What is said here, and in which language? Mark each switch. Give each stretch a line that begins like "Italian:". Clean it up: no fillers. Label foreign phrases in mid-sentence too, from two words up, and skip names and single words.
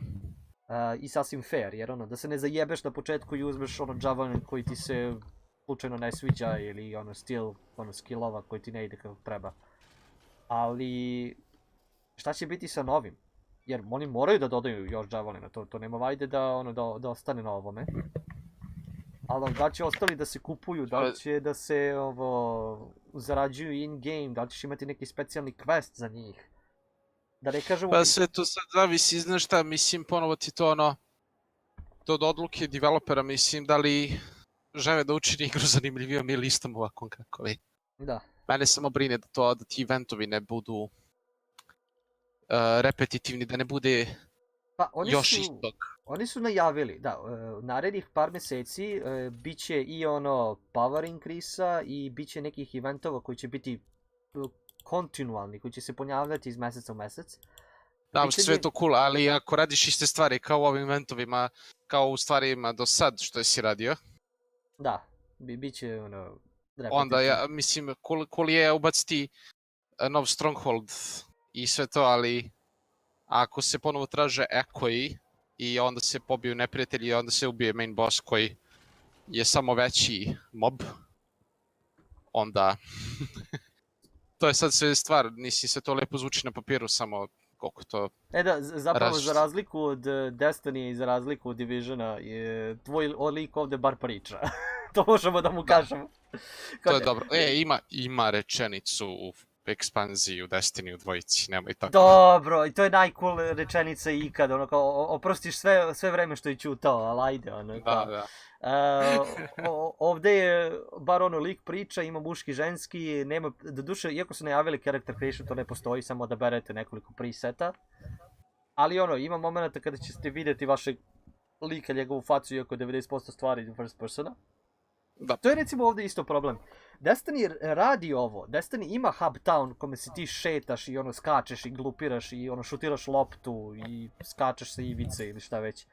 Serbian: I sasvim fair, jer ono, da se ne zajebeš na početku i uzmeš ono javelin koji ti se slučajno ne sviđa ili ono skillova koji ti ne ide kako treba. Ali, šta će biti sa novim? Jer oni moraju da dodaju još javelina, to nema vajde da ostane na ovome. Ali da će ostali da se kupuju, da li će da se zarađuju in-game, da li ćeš imati neki specijalni quest za njih. Da ne kažemo... Pa sve to sad zavisi, znaš šta, mislim, ponovo ti to ono, to od odluke developera, mislim, da li žele da učini igru zanimljivijom ili istom ovakvom kako vi. Da. Mene samo brine da ti eventovi ne budu repetitivni, da ne bude Pa, još istog. Oni su najavili, da, narednih par meseci bit će i
English: power increase-
Serbian: a i bit će nekih eventova koji će biti kontinualni, koji će se ponavljati iz meseca u mesec. Da, sve je to cool, ali ako radiš iste stvari kao u ovim eventovima, kao u stvarima do sad što si radio. Da, bit će onda ja mislim, cool je ubaciti nov Stronghold i sve to, ali ako se ponovo traže ekoji i onda se pobiju neprijatelji i onda se ubije
English: main boss
Serbian: koji je samo veći mob, onda to je sad sve stvar, nisi se to lepo zvuči na papiru, samo koliko to... Da, zapravo za razliku od Destiny i za razliku od Divisiona, tvoj lik ovde bar priča. To možemo da mu kažemo. To je dobro. Ima rečenicu u ekspanziji u Destiny u dvojici, nemoj tako. Dobro, i to je najcool rečenica ikad, ono kao, oprostiš sve vreme što je čutao, ali ajde, ono kao. Da. Ovde je bar lik priča, ima muški, ženski, nema, doduše, iako su najavili
English: character creation,
Serbian: to ne postoji, samo da berete nekoliko preseta. Ali ima momenta kada ćete vidjeti vašeg lika, njegovu facu, iako 90% stvari
English: first persona.
Serbian: Da. To je recimo ovdje isto problem. Destiny radi ovo. Destiny ima
English: hub town
Serbian: kome se ti šetaš i skačeš i glupiraš i šutiraš loptu i skačeš sa ivice ili šta već.